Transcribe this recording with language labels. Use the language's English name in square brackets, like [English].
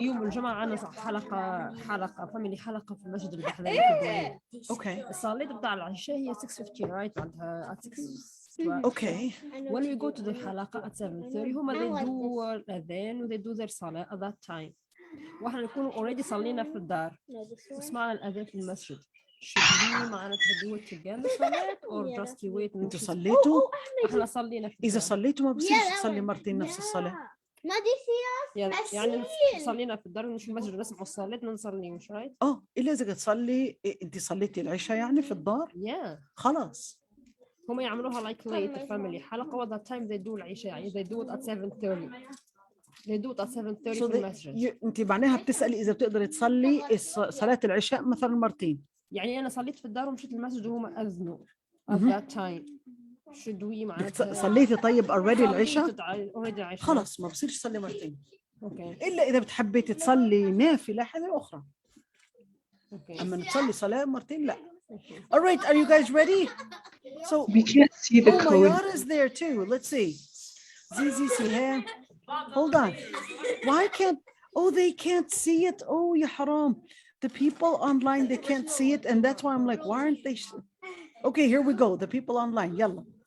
[Arabic] يوم الجمعة عنا حلقة فاميلي حلقة في المسجد اللي بحذا في [English] Okay. [Arabic] الصلاة بتاع العشاء هي 6:15 [English] right [Arabic] بعدها [English] at 6. Okay. When we go to the حلقة at 7:30 [Arabic] هما [English] they do [Arabic] الأذان و [English] they do their صلاة at that time [Arabic] واحنا نكون [English] already [Arabic] صلينا في الدار وسمعنا الأذان في المسجد. [English] should we [Arabic] معناتها [English] do it together [Arabic] صلاة [English] or just wait [Arabic] انتوا صليتوا؟ احنا صلينا في إذا الدار. صليتوا ما بصيرش تصلي مرتين نفس الصلاة. ما دي يعني صلينا في الدار مش في المسجد نسمع الصلاة ما نصلي مش [English] right؟ [Arabic] إلا إذا تصلي أنت صليتي العشاء يعني في الدار؟ [English] Yeah. [Arabic] خلاص. هم يعملوها [English] like late the family حلقة that time they do [Arabic] العشاء يعني [English] they do it at 7:30 they do it at 7:30 [Arabic] في المسجد. أنت معناها بتسألي إذا بتقدري تصلي صلاة العشاء مثلا مرتين. يعني أنا صليت في الدار ومشيت المسجد وهم أذنوا at that time. [English] should we [Arabic] معناتها صليتي طيب [English] already [Arabic] العشاء؟ [English] already [Arabic] خلاص ما بصيرش تصلي مرتين. [English] okay. [Arabic] إلا إذا بتحبي تصلي نافلة حاجة أخرى. [English] okay. [Arabic] أما تصلي صلاة مرتين لا. [English] All right, are you guys ready? So we can't see the code. Mayar is there too. Let's see. Zizi Siha. Hold on. Why can't? Oh, they can't see it. Oh, [Arabic] ya haram. [English] The people online they can't see it, and that's why I'm like, why aren't they? Okay, here we go. The people online. Yalla.